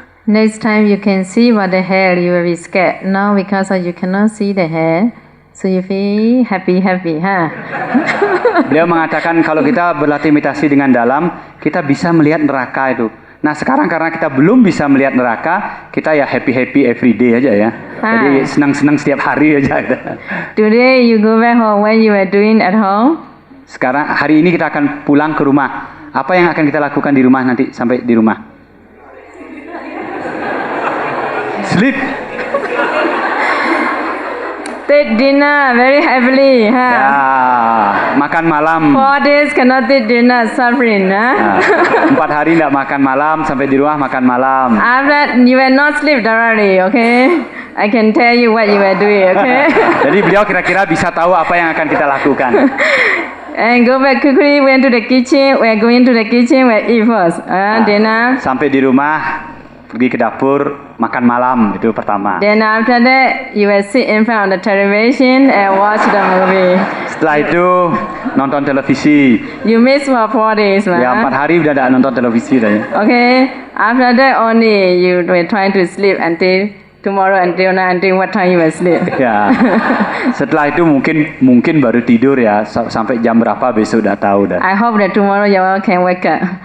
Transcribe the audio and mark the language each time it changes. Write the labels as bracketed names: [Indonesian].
[English] Next time you can see what the hair, you will be scared. Now because you cannot see the hair, so you feel happy, huh? [Indonesian] Beliau mengatakan kalau kita berlatih meditasi dengan dalam, kita bisa melihat neraka itu. Nah sekarang karena kita belum bisa melihat neraka, kita ya [English] happy every day [Indonesian] aja ya. Jadi senang-senang setiap hari aja. [English] Today you go back home, what you are doing at home? [Indonesian] Sekarang hari ini kita akan pulang ke rumah. Apa yang akan kita lakukan di rumah nanti sampai di rumah? [English] Sleep. Take dinner very heavily, huh? [Indonesian] Ya, makan malam. [English] 4 days cannot take dinner, suffering, huh? [Indonesian] 4 hari tidak makan malam, sampai di rumah makan malam. [English] After you will not sleep directly, okay? I can tell you what you are doing, okay? [Indonesian] Jadi beliau kira-kira bisa tahu apa yang akan kita lakukan. [English] And go back quickly, went to the kitchen. We are going to the kitchen, we eat first. Dinner. [Indonesian] Sampai di rumah, pergi ke dapur, makan malam, itu pertama. [English] Then after that, you will sit in front of the television and watch the movie. [Indonesian] Setelah itu, nonton televisi. [English] You miss for 4 days, man. [Indonesian] Ya, 4 hari udah ada nonton televisi dah ya. [English] Okay, after that only you will try to sleep until tomorrow, until what time you will sleep. [Indonesian] Ya, setelah itu mungkin baru tidur ya, sampai jam berapa besok udah tahu dah. [English] I hope that tomorrow you all can wake up.